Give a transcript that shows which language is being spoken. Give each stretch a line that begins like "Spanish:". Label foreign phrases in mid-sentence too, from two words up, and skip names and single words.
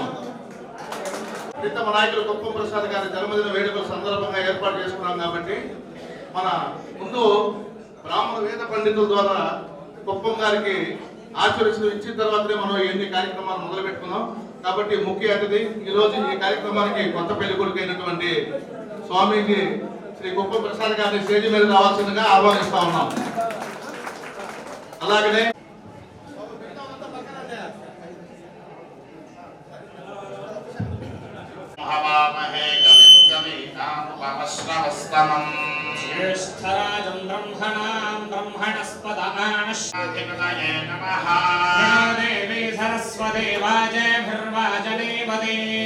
Telugu: ప్రీతమ నాయకులు కుప్పం ప్రసాద్ గారి జన్మదిన వేడుకల సందర్భంగా ఏర్పాటు చేసుకున్నాం కాబట్టి మన ముందు బ్రాహ్మణ వేద పండితుల ద్వారా కుప్పం గారికి ఆశీర్వచనం ఇచ్చిన తర్వాతనే మనం ఎన్ని కార్యక్రమాలు మొదలు పెట్టుకున్నాం. కాబట్టి ముఖ్య అతిథి ఈ రోజు ఈ కార్యక్రమానికి కొత్త పెళ్లి కొడుకు అయినటువంటి స్వామీజీ శ్రీ కుప్పం ప్రసాద్ గారిని స్టేజ్ మీద రావాల్సిందిగా ఆహ్వానిస్తా ఉన్నాం. అలాగనే
Sanskrit: ज्येष्ठराजं ब्रह्मणां ब्रह्मणस्पद आनश्वधिपतये नमः देवी सरस्वती वाजेभिर्वाजनेपदे